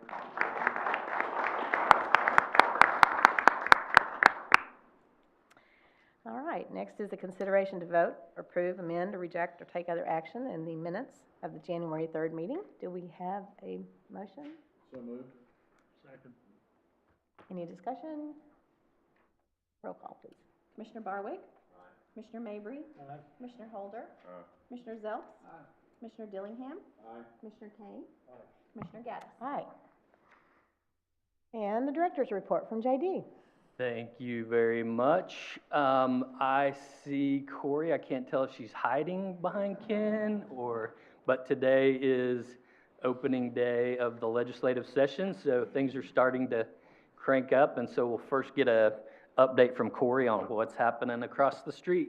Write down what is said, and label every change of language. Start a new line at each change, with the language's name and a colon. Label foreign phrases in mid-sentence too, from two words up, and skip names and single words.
English: All right, next is the consideration to vote, approve, amend, or reject, or take other action in the minutes of the January 3rd meeting. Do we have a motion? So moved. Second. Any discussion? Roll call, please. Commissioner Barwick? Commissioner Mabry? Commissioner Holder? Commissioner Zelps? Commissioner Dillingham? Commissioner Kane? Commissioner Gaddis? Aye. And the director's report from JD. Thank you very much. I see Corey. I can't tell if she's hiding behind Ken but today is opening day of the legislative session, so things are starting to crank up, and so we'll first get a update from Corey on what's happening across the street.